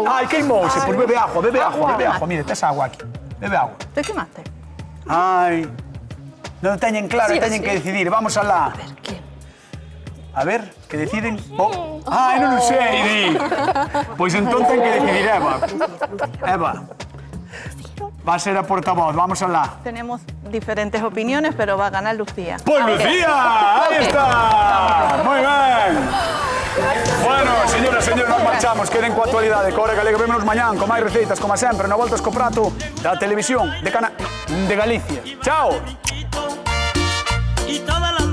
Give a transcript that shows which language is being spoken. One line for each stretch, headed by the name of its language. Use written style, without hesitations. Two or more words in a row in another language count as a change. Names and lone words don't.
Galician: Ai, queimouse. Pois bebe agua. Mira, tes agua aquí. Bebe agua.
Spanish: ¿Te quemaste?
Galician: Ai, non o teñen claro,
Spanish: Sí,
Galician: teñen
Spanish: sí.
Galician: que decidir. Vamos alá. A ver, que deciden? Oh. Ai, non o sei, di. Pois entón ten que decidir Eva. Eva. Va a ser a portavoz, vamos alá.
Spanish: Tenemos diferentes opiniones, pero va a ganar Lucía. ¡Pues Lucía! ¡Ahí está! ¡Muy bien! Bueno,
Galician: señoras e señores, nos marchamos. Queden coa actualidade. Cora Galega, vémonos mañán con máis receitas, como sempre, na Voltas co Prato da televisión de Galicia. Chao!
Spanish: Y toda